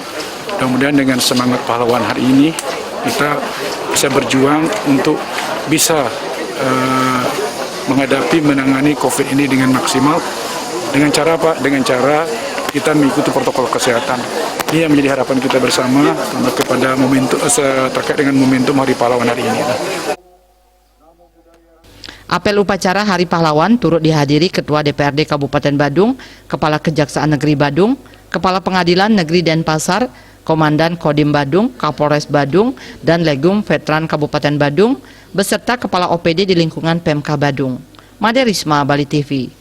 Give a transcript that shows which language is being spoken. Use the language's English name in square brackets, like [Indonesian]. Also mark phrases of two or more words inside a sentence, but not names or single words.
[Indonesian] Mudah-mudahan dengan semangat pahlawan hari ini kita bisa berjuang untuk bisa menangani COVID ini dengan maksimal. Dengan cara apa? Dengan cara kita mengikuti protokol kesehatan. Ini yang menjadi harapan kita bersama kepada momentum terkait dengan momentum Hari Pahlawan hari ini. Apel upacara Hari Pahlawan turut dihadiri Ketua DPRD Kabupaten Badung, Kepala Kejaksaan Negeri Badung, Kepala Pengadilan Negeri Denpasar, Komandan Kodim Badung, Kapolres Badung, dan Legum Veteran Kabupaten Badung, beserta Kepala OPD di lingkungan Pemka Badung. Made Risma, Bali TV.